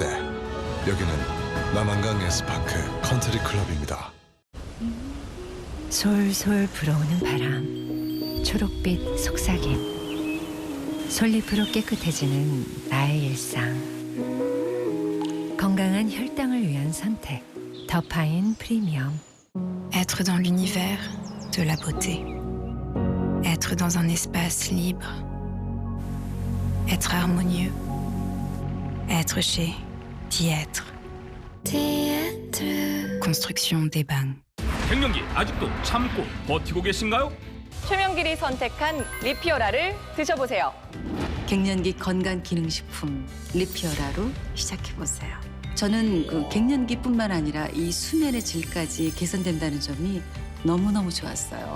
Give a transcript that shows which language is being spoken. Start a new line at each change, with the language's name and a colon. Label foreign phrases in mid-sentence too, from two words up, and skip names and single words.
Korean: 여기는 남한강 S파크 컨트리 클럽입니다. 솔솔 불어오는 바람, 초록빛 속삭임, 솔잎으로 깨끗해지는 나의 일상. 건강한 혈당을 위한 선택, 더파인 프리미엄.
French: Être dans l'univers de la beauté. Être dans un espace libre. Être harmonieux. Être chez Diêtre. Construction des Bains.
Korean: 갱년기 아직도 참고 버티고 계신가요? 최명길이 선택한 리피어라를 드셔보세요. 갱년기 건강기능식품 리피어라로 시작해보세요. 저는 갱년기뿐만 아니라 이 수면의 질까지 개선된다는 점이 너무너무 좋았어요.